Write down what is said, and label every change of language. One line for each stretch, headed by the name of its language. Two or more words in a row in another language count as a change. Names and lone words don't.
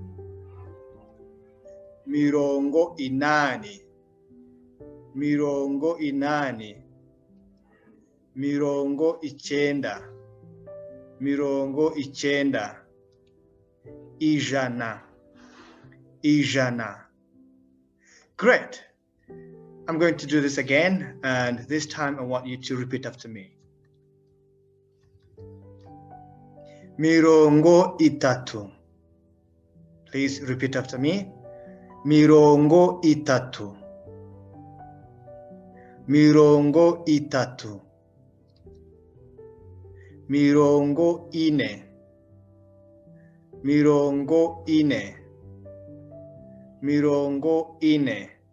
Kinyarwanda: Mirongo inani. Mirongo inani. Mirongo icyenda. Mirongo icyenda. Ijana. Ijana.
English: Great. I'm going to do this again, and this time I want you to repeat after me.
Kinyarwanda: Mirongo itatu.
English: Please repeat after me.
Kinyarwanda: Mirongo itatu. Mirongo itatu. Mirongo ine. Mirongo ine. Mirongo ine.